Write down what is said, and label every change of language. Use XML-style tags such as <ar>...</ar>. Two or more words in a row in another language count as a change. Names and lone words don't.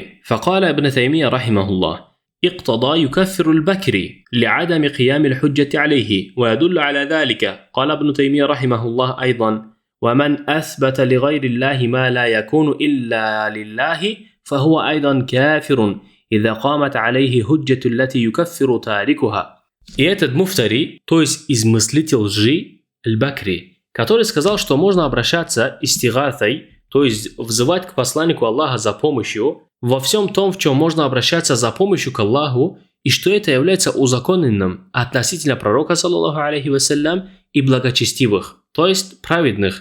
<ar>فقال ابن تيمية رحمه الله: اقتضى يكفر البكري لعدم قيام الحجة عليه، ويدل على ذلك قال ابن تيمية رحمه الله أيضا: ومن أثبت لغير الله ما لا يكون إلا لله فهو أيضا كافر إذا قامت عليه حجة التي يكفر تاركها.</ar> <ru>И этот муфтари, то есть измыслитель лжи, Аль-Бакри, который сказал, что можно обращаться истигатой, то есть взывать к посланнику Аллаха за помощью, во всем том, в чем можно обращаться за помощью к Аллаху, и что это является узаконенным относительно пророка,</ru> <ar>صلى الله عليه وسلم,</ar> <ru>и благочестивых, то есть праведных.</ru>